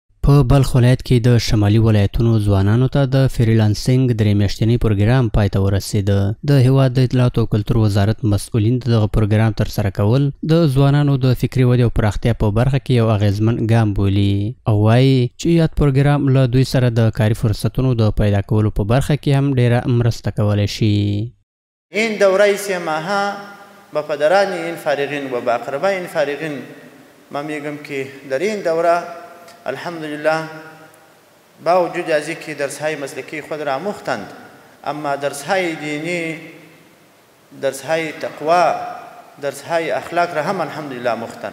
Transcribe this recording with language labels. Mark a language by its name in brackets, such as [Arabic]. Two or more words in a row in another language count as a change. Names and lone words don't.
[Pashto] په بلخ ولایت کې د شمالي ولایتونو ځوانانو ته د فریلانسینګ درې میاشتنی پروګرام پای ته ورسېده. د هیواد د اطلاعات او کلتور وزارت مسؤلین دغه پروګرام ترسره کول د ځوانانو د فکري ودې او پراختیا په برخه کې یو اغیزمن ګام بولي او وایي چې یاد پروګرام له دوی سره د کاري فرصتونو د پیدا کولو په برخه کې هم ډیره مرسته کولی شي. [Persian] این دوره سه ماهه با پدران این فارغین و با اقربای این فارغین ما میگم که در این دوره الحمدلله با وجود از اینکه درس‌های مسلکی خود را آموختند، اما درس‌های دینی، درس‌های تقوا، درس‌های اخلاق را هم الحمدلله آموختند.